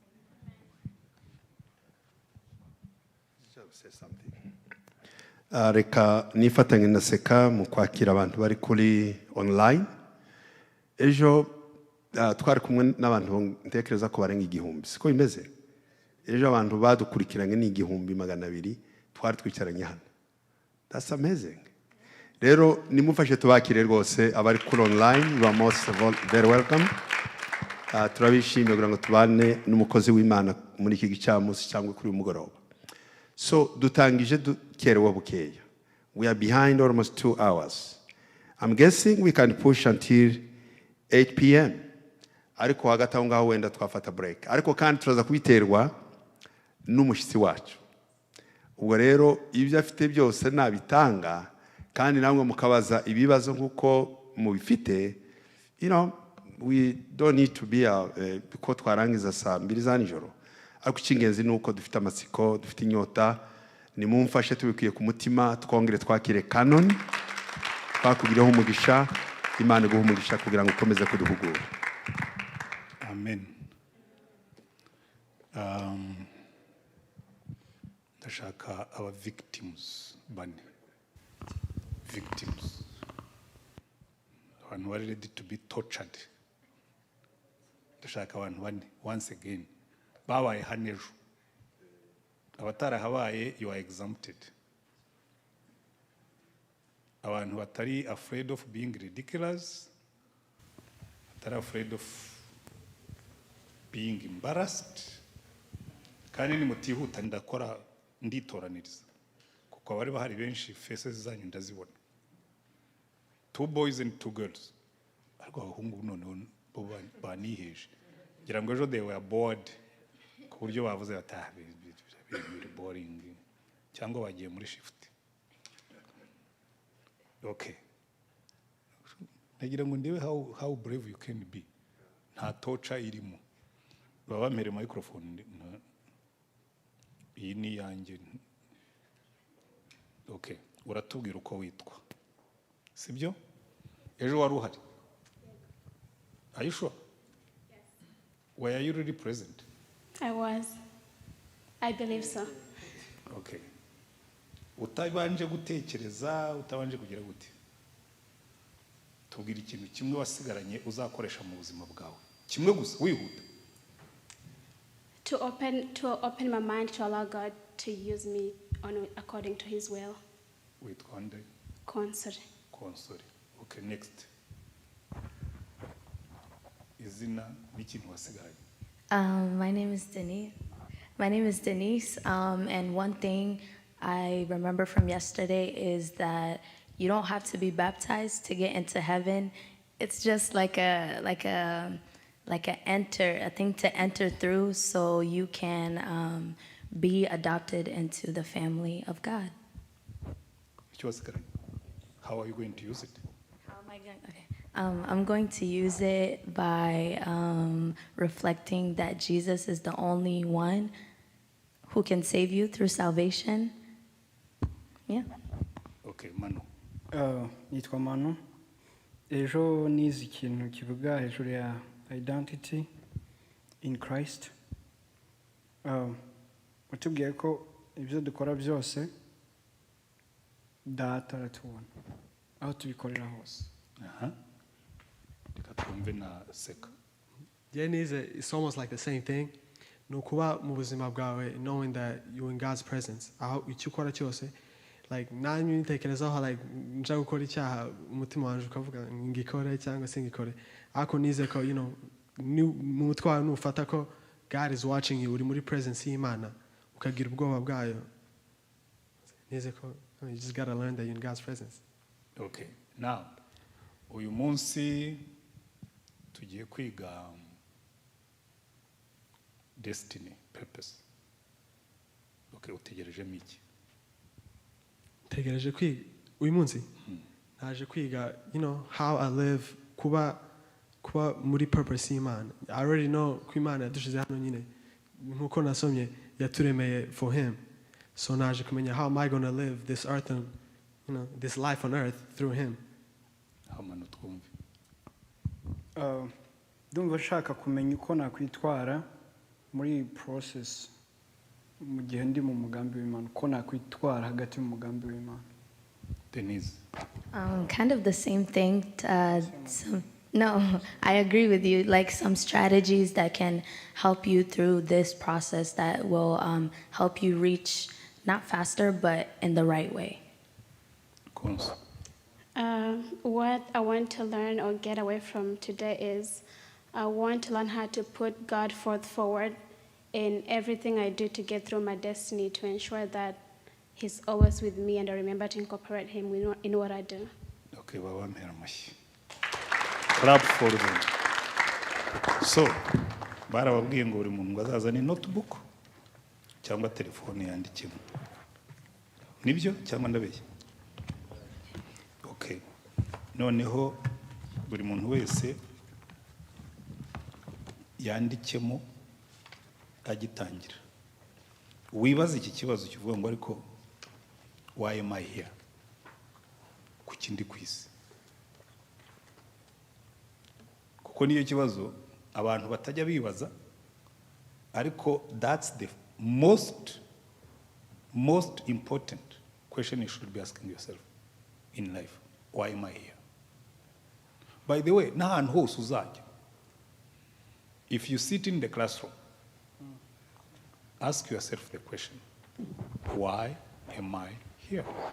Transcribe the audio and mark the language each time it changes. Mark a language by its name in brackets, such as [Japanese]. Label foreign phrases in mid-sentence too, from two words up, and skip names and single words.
[Kinyarwanda] Reka nifatanye na Seka mu kwakira abantu bari kuri online. Ejo twari kumwe n'abantu ntekereza ko barenga 1000. Siko bimeze? Ejo abantu badukurikiranye ni 200 twari twicaranye hano. [English] That's amazing. [Kinyarwanda] Rero nimufashe tubakire rwose abari kuri online, [English] you are most very welcome. [Kinyarwanda] Turabishimiye kugira ngo tubane n'umukozi w'Imana muri iki gicamunsi cyangwa kuri uyu mugoroba. So dutangije dukerewe bukeya. [English] We are behind almost 2 hours. I'm guessing we can push until 8 p.m. [Kinyarwanda] Ariko hagati aho ngaho wenda twafata break. Ariko kandi turaza kubiterwa n'umushitsi wacu. Ubwo rero ibyo afite byose nabitanga, kandi namwe mukabaza ibibazo nkuko mubifite, [English] we don't need to be because [Kinyarwanda] twarangiza saa 2 za nijoro. Ariko ikingenzi nuko dufite amatsiko, dufite inyota, nimumfashe tubikwiye ku mutima, twongere twakire canon, twakugireho umugisha, Imana iguhe umugisha kugira ngo ukomeze kuduhugura. Amen. Ndashaka [English] our victims [Kinyarwanda] bane. [English] Victims. Abantu were ready to be tortured. [Kinyarwanda] Ndashaka abantu bane once again. Babaye hanejo. abatarahabaye you are exempted. [English] Abantu batari afraid of being ridiculous, batari afraid of being embarrassed, [Kinyarwanda] kandi nimutihuta ndakora nditoraniriza kuko abari bahari benshi faces zanyu ndazibona. [English] 2 boys and 2 girls, [Kinyarwanda] ariko abahungu noneho bo baniheje ngira ngo ejo [English] they were bored [Kinyarwanda] ku buryo bavuze bataha [English] very boring [Kinyarwanda] cyangwa bagiye muri shift. [English] Okay, [Kinyarwanda] nagira ngo ndebe [English] how brave you can be. [Kinyarwanda] Nta torture irimo. Baba mere microphone iyi ni yanjye. Okay, uratubwira uko witwa sibyo? Ejo wari uhari? [English] Are you sure? Yes. Were you really present? I was. I believe so. Okay. [Kinyarwanda] Utabanje gutekereza, utabanje kugira gute? Tubwira ikintu kimwe wasigaranye uzakoresha mu buzima bwawe. Kimwe gusa wihuta. [English] To open my mind to allow God to use me according to His will. [Kinyarwanda] Witwa nde? Consort. [English] Consort. Okay, next. [Kinyarwanda] Izina n'ikintu wasigaranye. [English] My name is Denise. My name is Denise, and one thing I remember from yesterday is that you don't have to be baptized to get into heaven. It's just like a thing to enter through, so you can be adopted into the family of God. How are you going to use it? How am I going? Okay. I'm going to use it by reflecting that Jesus is the only one who can save you through salvation. Yeah. Okay, Manu. [Kinyarwanda] Nitwa Manu. Ejo nize ikintu kivuga hejuru ya [English] identity in Christ. [Kinyarwanda] Utubwiye ko ibyo dukora byose data aratubona aho tubikorera hose. Reka twumve na Seka. [English] It's almost like the same thing. [Kinyarwanda] Nukuba mu buzima bwawe, [English] knowing that you're in God's presence. [Kinyarwanda] Aho icyo ukora cyose, like nanyu nitekerezaho like nja gukora icyaha umutima wanje ukavuga ngikore cyangwa singikore. Ako nize ko mu mutwe wawe nufata ko [English] God is watching you, [Kinyarwanda] uri muri presence y'Imana, ukagira ubwoba bwayo. Nize ko [English] you just gotta learn that you're in God's presence. [Kinyarwanda] Okay, now uyu munsi tugiye kwiga [English] destiny, purpose. [Kinyarwanda] Okay, utegerejemo iki? Tegereje kwiga uyu munsi naje kwiga [English] how I live, [Kinyarwanda] kuba muri purpose y'Imana. [English] I already know [Kinyarwanda] ko Imana yadushize hano nyine nkuko nasomye yaturemeye [English] for him, so [Kinyarwanda] naje kumenya [English] how am I going to live this earth and this life on earth through him. [Kinyarwanda] Hamano twumve. Ndumva nshaka kumenya uko nakwitwara muri process mu gihe ndi mu mugambi w'Imana, uko nakwitwara hagati mu mugambi w'Imana. Denise. [English] Kind of the same thing. No, I agree with you. Like some strategies that can help you through this process that will help you reach not faster, but in the right way. What I want to learn or get away from today is I want to learn how to put God forward in everything I do to get through my destiny, to ensure that He's always with me and I remember to incorporate Him in what I do. [Kinyarwanda] Okay, babampera amashyi. [English] Clap for them. So, [Kinyarwanda] barababwiye ngo buri muntu azazana notebook cyangwa telefone yandikemo. Nibyo cyangwa ndabeshya? Okay. Noneho buri muntu wese yandikemo agitangira. Wibaza iki kibazo kivuga ngo ariko [English] why am I here? [Kinyarwanda] Kuki ndi kwisi? Kuko niyo kibazo abantu batajya bibaza, ariko [English] that's the most important question you should be asking yourself in life. Why am I here? By the way, [Kinyarwanda] n'ahantu hose uzajya, [English] if you sit in the classroom, ask yourself the question, Why am I here?